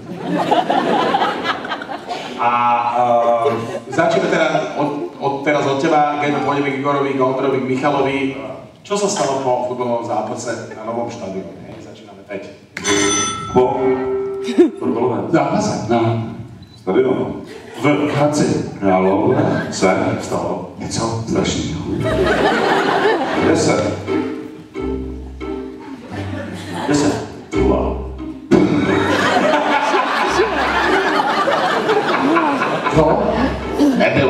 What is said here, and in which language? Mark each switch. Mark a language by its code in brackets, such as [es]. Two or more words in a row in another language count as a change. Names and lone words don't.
[sk] A začneme teda teraz od teba, Geno, pôjdeme k Igorovi, k Ondrovi, k Michalovi. Čo sa stalo po futbalovom zápase na novom štadióne? Začíname teď. Po futbalovom zápase? Na stadiónu. [cs] V Hradci Králové se stalo něco strašného. 10. 0. To nebylo.